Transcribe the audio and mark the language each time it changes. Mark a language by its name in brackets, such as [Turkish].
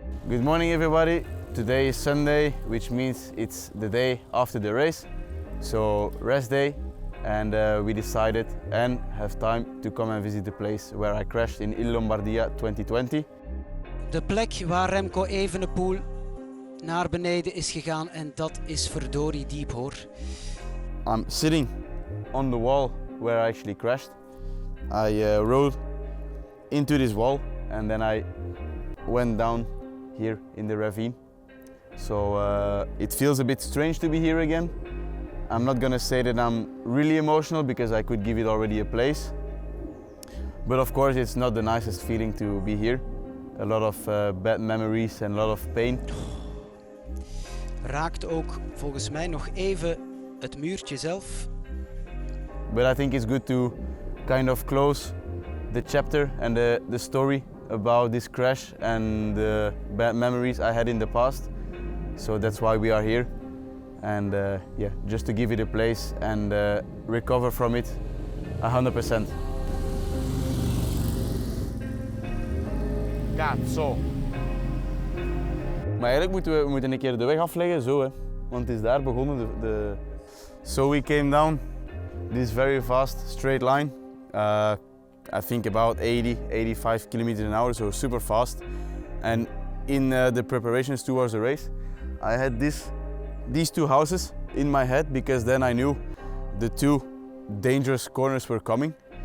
[English] Good morning everybody. Today is Sunday, which means it's the day after the race. So rest day, and we decided and have time to come and visit the place where I crashed in Il Lombardia 2020. [Dutch] De plek waar Remco Evenepoel naar beneden is gegaan en dat is verdorie diep hoor. [English] I'm sitting on the wall where I actually crashed. I rode into this wall and then I went down here in the ravine. So it feels a bit strange to be here again. I'm not gonna say that I'm really emotional because I could give it already a place. But of course it's not the nicest feeling to be here. A lot of bad memories and a lot of pain. [Dutch] Raakt ook volgens mij nog even het muurtje zelf. [English] But I think it's good to kind of close the chapter and the story about this crash and the bad memories I had in the past. So that's why we are here. And yeah, just to give it a place and recover from it 100%. [Italian] Cazzo! [Dutch] Maar eigenlijk moeten we een keer de weg afleggen, zo hè. Want het is daar begonnen. [English] So we came down this very fast straight line. I think about 80, 85 kilometers an hour, so super fast. And in the preparations towards the race, I had these two houses in my head because then I knew the two dangerous corners were coming.